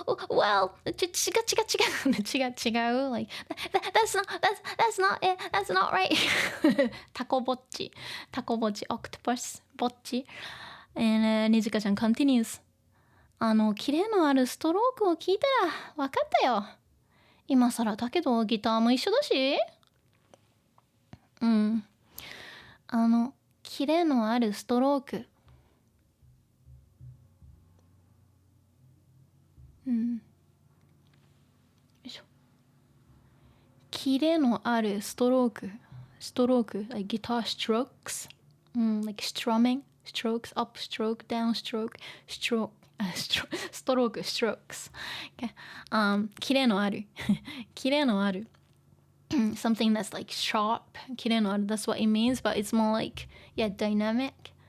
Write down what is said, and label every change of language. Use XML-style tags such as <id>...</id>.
<en>Well,</en> <ja>違う</ja> <en>like that's not it, that's not right.</en> <ja>タコぼっち</ja> <en>octopus Bocchi. And Nijika-chan continues.</en> <ja>キレのあるストロークを聞いたら分かったよ。今更だけどギターも一緒だし。キレのあるストローク。よいしょ。キレのあるストローク。</ja> <en>like guitar strokes. Like strumming, strokes, up stroke, down stroke, stroke, strokes.</en> <ja>Okay. キレのある。キレのある。</ja> <en>Something that's like sharp,</en> <ja>キレのある,</ja> <en>that's what it means, but it's more like, yeah, dynamic.</en>